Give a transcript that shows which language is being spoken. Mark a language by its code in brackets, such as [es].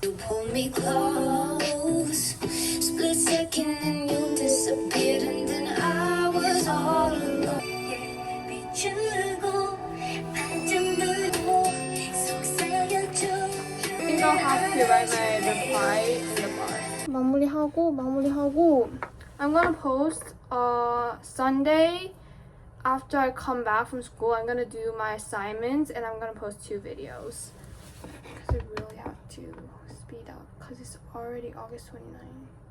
[en] You pulled me close, split second and you disappeared, and then I was all alone. [ko] 비추고 반쯤 들고 속삭여줘. [en] I think I'll have to write my reply in the bar. [ko] 마무리하고 [en] I'm gonna post Sunday after I come back from school. I'm gonna do my assignments, and I'm gonna post 2 videos because I really have to speed up because it's already August 29th.